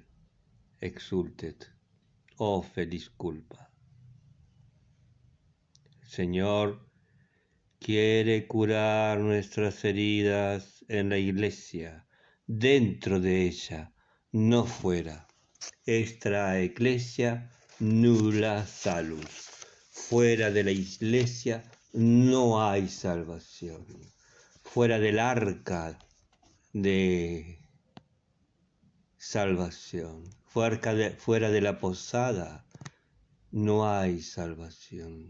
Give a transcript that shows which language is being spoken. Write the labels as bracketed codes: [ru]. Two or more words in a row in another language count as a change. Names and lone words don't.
[es] Exultet, oh feliz culpa. Señor quiere curar nuestras heridas en la iglesia, dentro de ella, no fuera. [la] Extra ecclesia nulla salus. [es] Fuera de la iglesia no hay salvación. Fuera del arca de salvación, fuera de la posada no hay salvación.